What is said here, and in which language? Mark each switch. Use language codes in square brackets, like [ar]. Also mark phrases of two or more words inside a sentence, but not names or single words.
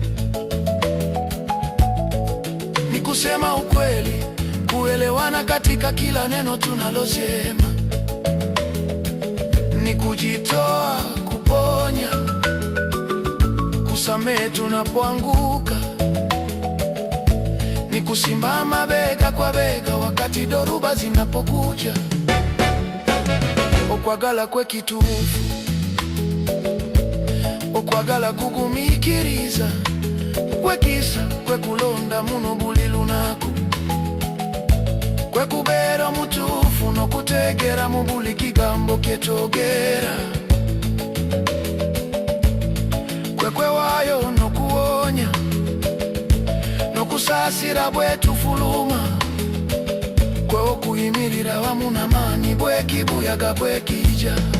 [sw] ni kusema ukweli, kuelewana katika kila neno tunalosema, ni kujitoa, kuponya, kusamehe tunapoanguka, ni kusimama bega kwa bega wakati dhoruba zinapokuja. [lg] Okwagala kwe kituufu, okwagala kugumikiriza, kwekisa kwekulonda muno buli lunaku, kwekubeera mutuufu n'okuteegera mu buli kigambo kye twogera, kwekwewaayo n'okuwonya, n'okusaasira bwetufuluma, kwewokuyimirira wamu n'amaanyi bwekibuyaga bwekija.